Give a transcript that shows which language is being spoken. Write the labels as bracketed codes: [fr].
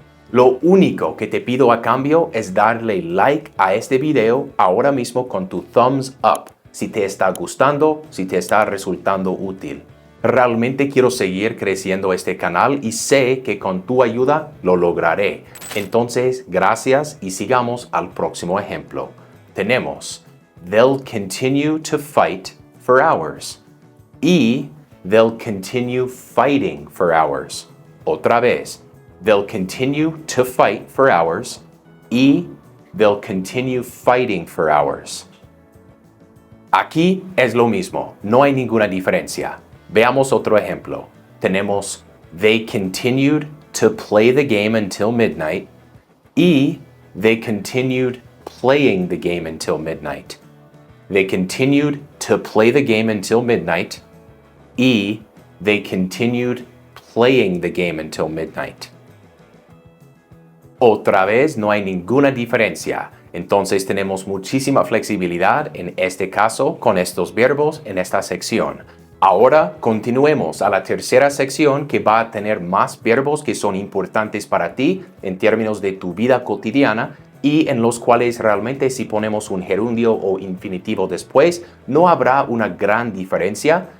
[es] Lo único que te pido a cambio es darle like a este video ahora mismo con tu thumbs up, si te está gustando, si te está resultando útil. Realmente quiero seguir creciendo este canal y sé que con tu ayuda lo lograré. Entonces, gracias y sigamos al próximo ejemplo. Tenemos [en] they'll continue to fight for hours. [es] Y [en] they'll continue fighting for hours. [es] Otra vez, [en] they'll continue to fight for hours. [es] Y [en] they'll continue fighting for hours. [es] Aquí es lo mismo, no hay ninguna diferencia. Veamos otro ejemplo. [en] Tenemos they continued to play the game until midnight. [es] Y [en] they continued playing the game until midnight. They continued to play the game until midnight. [es] Y [en] they continued playing the game until midnight. [es] Otra vez no hay ninguna diferencia. Entonces tenemos muchísima flexibilidad en este caso con estos verbos en esta sección. Ahora continuemos a la tercera sección que va a tener más verbos que son importantes para ti en términos de tu vida cotidiana y en los cuales realmente si ponemos un gerundio o infinitivo después no habrá una gran diferencia.